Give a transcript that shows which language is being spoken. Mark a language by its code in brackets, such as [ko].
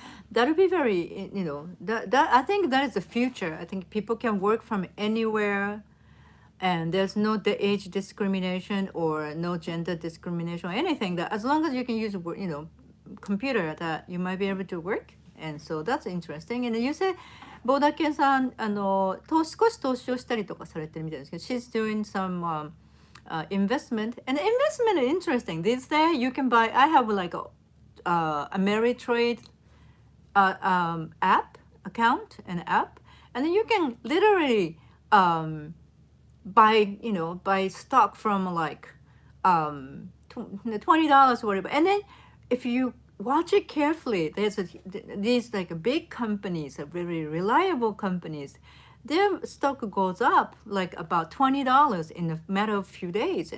[en] That'll be very, that I think that is the future. I think people can work from anywhere, and there's no the age discrimination or no gender discrimination or anything. That as long as you can use computer, that you might be able to work. And so that's interesting. And you said [ja] ボーダーケンさん少し投資をしたりとかされてるみたいですけど [en] she's doing some investment, and investment is interesting. These days you can buy, I have like a Ameritrade app account, an app, and then you can literally buy stock from like $20 or whatever, and then if you watch it carefully, these like big companies, very reliable companies, their stock goes up like about $20 in a matter of few days.